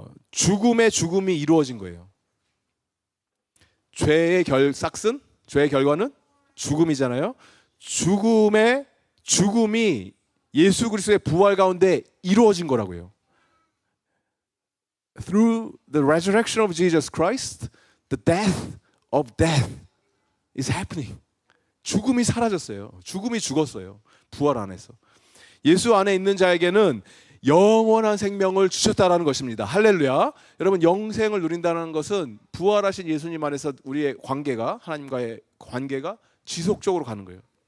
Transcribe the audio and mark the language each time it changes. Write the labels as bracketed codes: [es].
[ko] 죽음의 죽음이 이루어진 거예요. 죄의 싹슨, 죄의 결과는 죽음이잖아요. 죽음의 죽음이 예수 그리스도의 부활 가운데 이루어진 거라고요. [en] Through the resurrection of Jesus Christ, the death of death is happening. [ko] 죽음이 사라졌어요. 죽음이 죽었어요. 부활 안에서. 예수 안에 있는 자에게는 영원한 생명을 주셨다라는 것입니다. 할렐루야. 여러분 영생을 누린다는 것은 부활하신 예수님 안에서 우리의 관계가 하나님과의 관계가 지속적으로 가는 거예요.